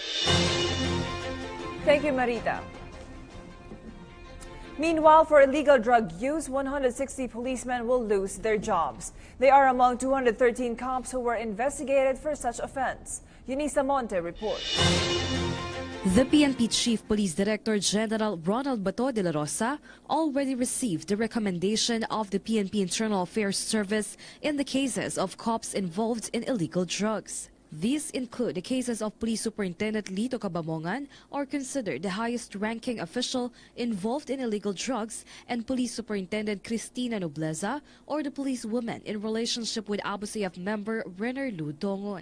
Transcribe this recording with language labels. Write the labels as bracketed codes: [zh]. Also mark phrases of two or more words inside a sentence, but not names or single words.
[en] Thank you, Marita. Meanwhile, for illegal drug use, 160 policemen will lose their jobs. They are among 213 cops who were investigated for such offense. Eunice Monte reports. The PNP Chief Police Director General Ronald Bato de la Rosa already received the recommendation of the PNP Internal Affairs Service in the cases of cops involved in illegal drugs. These include the cases of Police Superintendent Lito Cabamongan, or considered the highest-ranking official involved in illegal drugs, and Police Superintendent Cristina Nobleza, or the policewoman in relationship with Abu Sayyaf member Renner Lu Dongon.